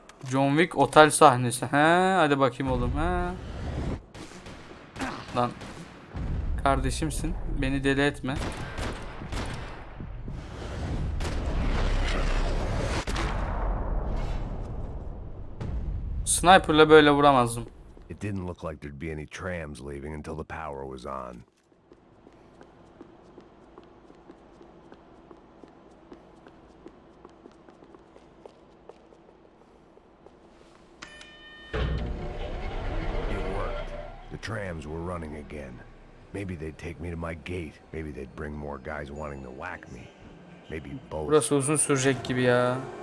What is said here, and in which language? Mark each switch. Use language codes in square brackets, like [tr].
[tr] John Wick otel sahnesi. He, hadi bakayım oğlum. He. Lan kardeşimsin. Beni deli etme. Sniper'la böyle vuramazdım. [en] It didn't look like there'd be any trams leaving until the power was on. It worked. The trams were running again. Maybe they'd take me to my gate. Maybe they'd bring more guys wanting to whack me. Maybe both. [tr] Burası uzun sürecek gibi ya.